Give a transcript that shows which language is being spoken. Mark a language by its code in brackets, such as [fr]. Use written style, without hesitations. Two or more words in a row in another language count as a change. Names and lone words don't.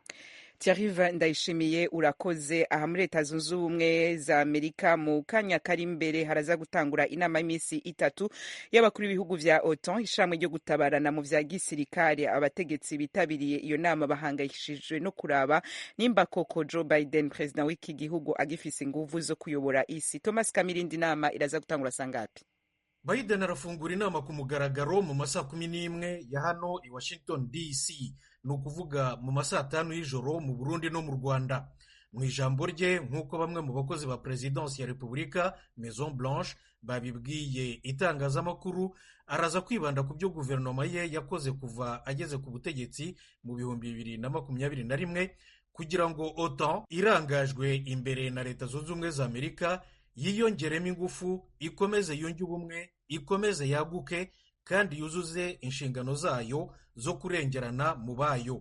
[rn] Thierry Ndayishimiye urakoze. Aha muri Leta Zunze Ubumwe za Amerika mu kanya kari imbere haraza gutangura inama y'imisi 3 y'abakuru b'ibihugu vya OTAN, ishamwe ryo gutabarana mu vya gisirikare. Abategetsi bitabiriye iyo nama bahangayishijwe no kuraba nimba koko Joe Biden, president w'iki gihugu, agifise inguvu zo kuyobora isi. Thomas Kamirindi, inama iraza gutangura sangapi? [rw] Biden arafungura inama ku mugaragaro mu masaha 11 ya hano i Washington DC, ni ukuvuga mu masaha 5 y'ijoro mu Burundi no mu Rwanda. Mu ijambo rye, nk'uko bamwe mu bakozi ba Perezidansi ya Repubulika Maison Blanche babibwiye itangazamakuru, araza kwibanda ku byo guverinoma ye yakoze kuva ageze ku butegetsi mu 2021 kugira ngo OTAN irangajwe imbere na Leta Zunze Ubumwe za Amerika yiyongeremo ingufu, ikomeze yunge ubumwe, ikomeze yaguke kandi yuzuze inshingano zayo zo kurengerana mu bayo.